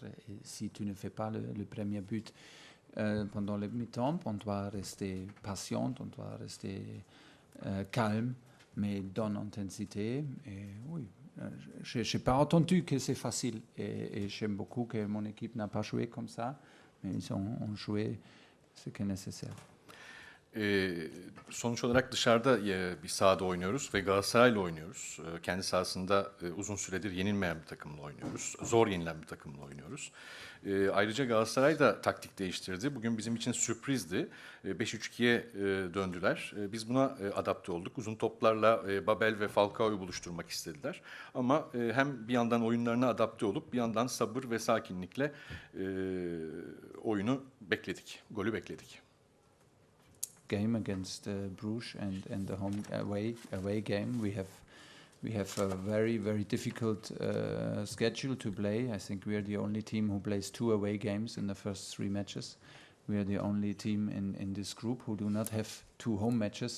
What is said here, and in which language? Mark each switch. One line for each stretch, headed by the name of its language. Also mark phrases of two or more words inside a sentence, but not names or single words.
French: Et si tu ne fais pas le premier but pendant le mi-temps, on doit rester patient, on doit rester calme, mais donne intensité. Et oui, je n'ai pas entendu que c'est facile et j'aime beaucoup que mon équipe n'a pas joué comme ça, mais ils ont joué ce qui est nécessaire.
Turkish: Sonuç olarak dışarıda bir sahada oynuyoruz ve Galatasaray'la oynuyoruz. Kendi sahasında uzun süredir yenilmeyen bir takımla oynuyoruz. Zor yenilen bir takımla oynuyoruz. Ayrıca Galatasaray da taktik değiştirdi. Bugün bizim için sürprizdi. 5-3-2'ye döndüler. Biz buna adapte olduk. Uzun toplarla Babel ve Falcao'yu buluşturmak istediler. Ama hem bir yandan oyunlarına adapte olup bir yandan sabır ve sakinlikle oyunu bekledik. Golü bekledik.
English: Game against Bruges and the home away game, we have a very difficult schedule to play. I think we are the only team who plays 2 away games in the first 3 matches. We are the only team in this group who do not have 2 home matches.